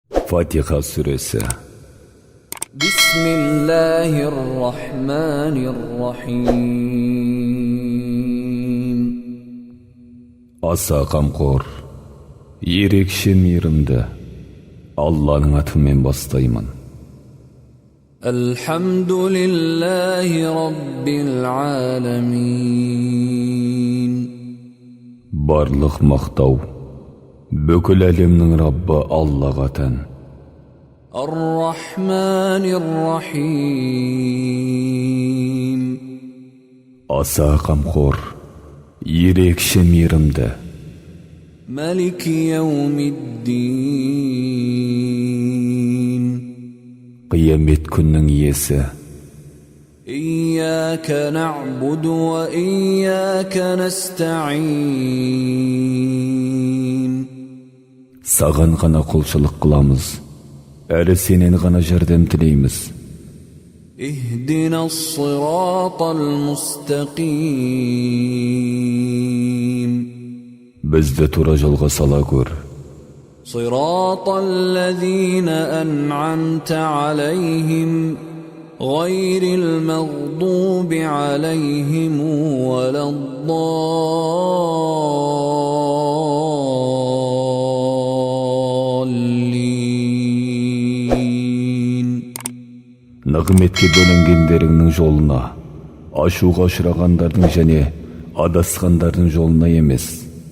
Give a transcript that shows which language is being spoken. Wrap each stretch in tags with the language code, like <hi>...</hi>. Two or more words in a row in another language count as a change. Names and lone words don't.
<tr>Fatiha suresi.</tr> <ar>بسم الله الرحمن الرحيم.</ar> <kk>Аса қамқор, ерекше мейірімді Алланың атымен бастаймын.</kk> <ar>الحمد لله رب العالمين.</ar> <kk>Барлық мақтау бүкіл әлемнің Раббы Аллаға тән.</kk> <ar>الرحمن الرحيم.</ar> <kk>Аса қамқор, ерекше мейірімді</kk> <ar>مالك يوم الدين.</ar> <kk>Қиямет күннің иесі.</kk> <ar>إياك نعبد وإياك نستعين.</ar> <kk>Саған ғана құлшылық қыламыз, әрі сенен ғана жәрдем тілейміз.</kk> <ar>اهدنا الصراط المستقيم.</ar> <kk>Бізді тура жолға сала көр.</kk> <ar>صراط الذين أنعمت عليهم غير المغضوب عليهم ولا الضالين.</ar> <kk>Нығметке бөлінгендеріңнің жолына, ашуға ұшырағандардың және адасқандардың жолына емес.</kk>